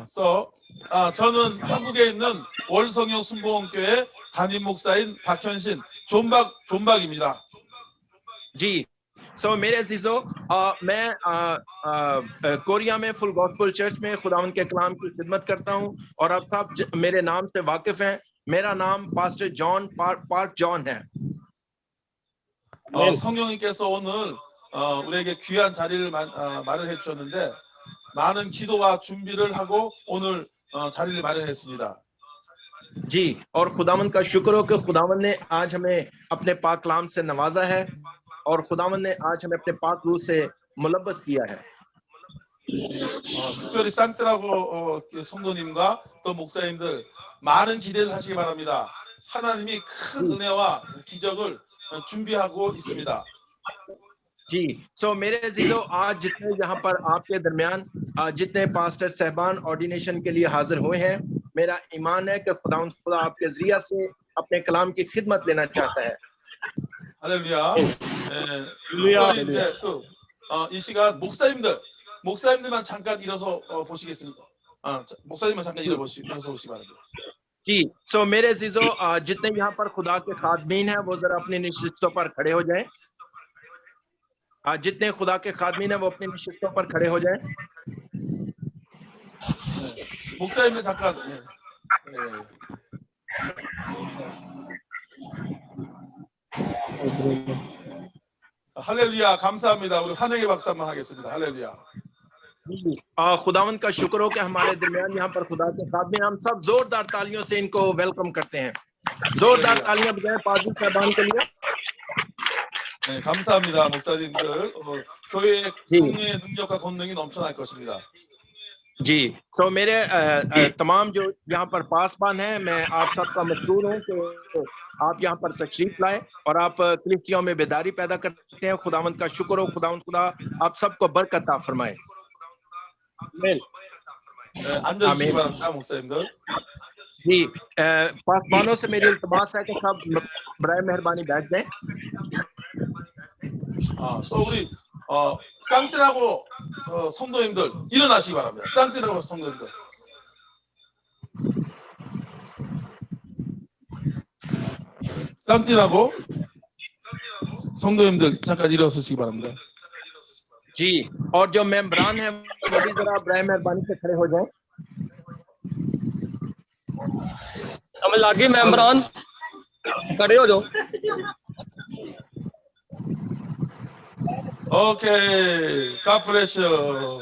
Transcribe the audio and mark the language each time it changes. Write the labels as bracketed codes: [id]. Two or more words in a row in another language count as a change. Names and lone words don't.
[ko] 저는 한국에 있는 월성령 순복음교회 담임 목사인 박현신 존박입니다. [ur] جی میرے عزیزوں میں کوریا میں فل گاسپل چرچ میں خداوند کے کلام کی خدمت کرتا ہوں اور آپ سب میرے نام سے واقف ہیں میرا نام پاسٹر جان پارک جان ہے [ko] 성령님께서 오늘 우리에게 귀한 자리를 마련해 주셨는데 많은 기도와 준비를 하고 오늘 자리를 마련했습니다. [ur] جی اور خداوند کا شکر ہو کہ خداوند نے آج ہمیں اپنے پاک کلام سے نوازا ہے اور خداوند نے آج ہمیں اپنے پاک روح سے ملبس کیا ہے [ko] 특별히 산트라고 성도님과 또 목사님들 많은 기대를 하시기 바랍니다. 하나님이 큰 은혜와 기적을 준비하고 있습니다. [ur] جی میرے عزیزوں آج جتنے یہاں پر آپ کے درمیان جتنے پاسٹر صاحبان آرڈینیشن کے لیے حاضر ہوئے ہیں میرا ایمان ہے کہ خدا آپ کے ذریعہ سے اپنے کلام کی خدمت لینا چاہتا ہے. [ko] 할렐루야. 특별히 이제 이 시간 목사님들만 잠깐 일어서 보시겠습니다. 목사님만 잠깐 일어서 보시기 바랍니다. [ur] جی، سو میرے عزیزوں، جتنے یہاں پر خدا کے خادمین ہیں وہ ذرا اپنی نشستوں پر کھڑے ہو جائیں. جتنے خدا کے خادمین ہیں وہ اپنی نشستوں پر کھڑے ہو جائیں. [ko] 목사님들 잠깐. 할렐루야, 감사합니다. 우리 환영의 박수 한번 하겠습니다. 할렐루야. [ur] خداوند کا شکر ہو کہ ہمارے درمیان یہاں پر خدا کے خادمین، ہم سب زوردار تالیوں سے ان کو ویلکم کرتے ہیں. زوردار تالیاں بجائیں پادری صاحبان کے لیے. [ko] 네, 감사합니다, 목사님들. 교회의 성령의 능력과 권능이 넘쳐날 것입니다. [ur] جی، سو میرے تمام جو یہاں پر پاسبان ہیں، میں آپ سب کا مشہور ہوں کہ آپ یہاں پر تشریف لائے اور آپ کلیسیاؤں میں بیداری پیدا کرتے ہیں. خداوند کا شکر ہو، خدا آپ سب کو برکت عطا فرمائے. [ko] 앉아주시기 바랍니다, 목사님들. [ur] جی، پاسبانوں سے میری التماس ہے کہ سب برائے مہربانی بیٹھ جائیں. [ko] 또 우리 쌍띠라고 성도님들 일어나시기 바랍니다. 쌍띠라고 성도님들. 쌍띠라고 성도님들 잠깐 일어서시기 바랍니다. [ur] جی، اور جو ممبران ہیں وہ بھی ذرا برائے مہربانی سے کھڑے ہو جائیں. سمجھ لگی ممبران، کھڑے ہو جاؤ. [ko] 오케이, [en] God bless you.